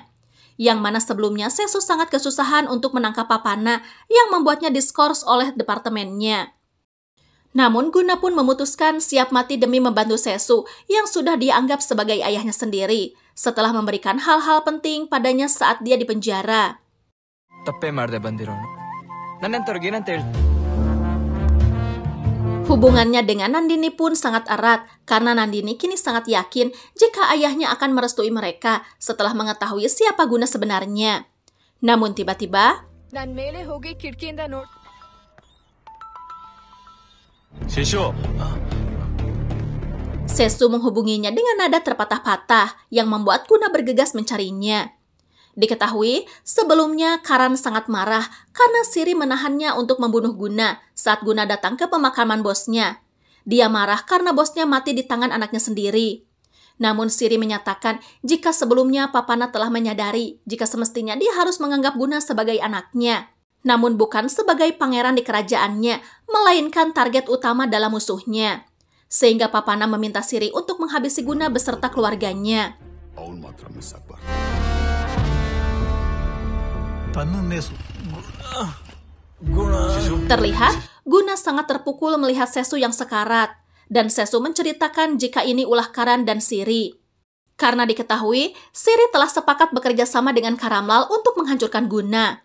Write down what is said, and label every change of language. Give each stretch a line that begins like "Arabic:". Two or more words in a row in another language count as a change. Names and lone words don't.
Indonesian: Yang mana sebelumnya Sesu sangat kesusahan untuk menangkap Papana yang membuatnya diskors oleh departemennya. Namun Guna pun memutuskan siap mati demi membantu Sesu yang sudah dianggap sebagai ayahnya sendiri, setelah memberikan hal-hal penting padanya saat dia di penjara.
Kannada: ತಪ್ಪೇ ಮಾಡ್ದೆ ಬಂದಿರೋನು ನನ್ನಂತವ್ರಿಗೆ ಏನಂತ ಹೇಳ್ತೀನಿ.
Indonesian: Hubungannya dengan Nandini pun sangat erat karena Nandini kini sangat yakin jika ayahnya akan merestui mereka setelah mengetahui siapa Guna sebenarnya. Namun tiba-tiba,
Kannada: ನನ್ ಮೇಲೆ ಹೋಗಿ ಕಿಟಕಿಯಿಂದ ನೋಡ್. ಶಿಶು
Indonesian: Sesu menghubunginya dengan nada terpatah-patah yang membuat Guna bergegas mencarinya. Diketahui, sebelumnya Karan sangat marah karena Siri menahannya untuk membunuh Guna saat Guna datang ke pemakaman bosnya. Dia marah karena bosnya mati di tangan anaknya sendiri. Namun Siri menyatakan jika sebelumnya Papana telah menyadari jika semestinya dia harus menganggap Guna sebagai anaknya. Namun bukan sebagai pangeran di kerajaannya, melainkan target utama dalam musuhnya. Sehingga Papana meminta Siri untuk menghabisi Guna beserta keluarganya.
Kannada: ಅವನ್ ಮಾತ್ರ ಮಿಸ್ ಆಗ್ಬಾರ್ದು.
Indonesian: Terlihat, Guna sangat terpukul melihat Sesu yang sekarat, dan Sesu menceritakan jika ini ulah Karan dan Siri. Karena diketahui, Siri telah sepakat bekerja sama dengan Karamlal untuk menghancurkan Guna.